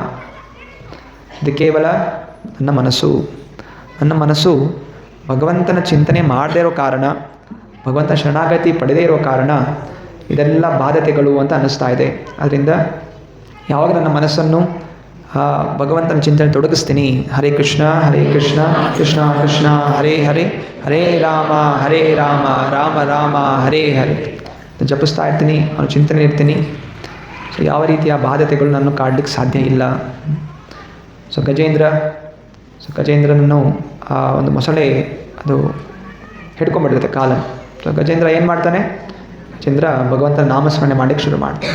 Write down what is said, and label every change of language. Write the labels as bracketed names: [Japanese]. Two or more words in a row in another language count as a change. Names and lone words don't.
[Kannada] ಇದು ಕೇವಲ ನನ್ನ ಮನಸ್ಸು ಭಗವಂತನ ಚಿಂತನೆ ಮಾಡದೇ ಇರೋ ಕಾರಣ, ಭಗವಂತ ಶರಣಾಗತಿ ಪಡೆದೇ ಇರೋ ಕಾರಣ ಇದೆಲ್ಲ ಬಾಧ್ಯತೆಗಳು ಅಂತ ಅನ್ನಿಸ್ತಾ ಇದೆ. ಅದರಿಂದ ಯಾವಾಗ ನನ್ನ ಮನಸ್ಸನ್ನು ಭಗವಂತನ ಚಿಂತನೆ ತೊಡಗಿಸ್ತೀನಿ, [Sanskrit] ಹರೇ ಕೃಷ್ಣ ಕೃಷ್ಣ ಕೃಷ್ಣ ಹರೇ ಹರೇ, ಹರೇ ರಾಮ ರಾಮ ರಾಮ ಹರೇ ಹರೇ [Kannada] ಜಪಿಸ್ತಾ ಇರ್ತೀನಿ, ಅವನು ಚಿಂತನೆ ಇರ್ತೀನಿ. ಸೊ ಯಾವ ರೀತಿಯ ಬಾಧ್ಯತೆಗಳು ನನ್ನ ಕಾಡಲಿಕ್ಕೆ ಸಾಧ್ಯ ಇಲ್ಲ. ಸೊ ಗಜೇಂದ್ರನನ್ನು ಆ ಒಂದು ಮೊಸಳೆ ಅದು ಹಿಡ್ಕೊಂಡ್ಬಿಟ್ಟಿರುತ್ತೆ ಕಾಲ. ಸೊ ಗಜೇಂದ್ರ ಏನು ಮಾಡ್ತಾನೆ? ಗಜೇಂದ್ರ ಭಗವಂತನ ನಾಮಸ್ಮರಣೆ ಮಾಡಲಿಕ್ಕೆ ಶುರು ಮಾಡ್ತಾನೆ.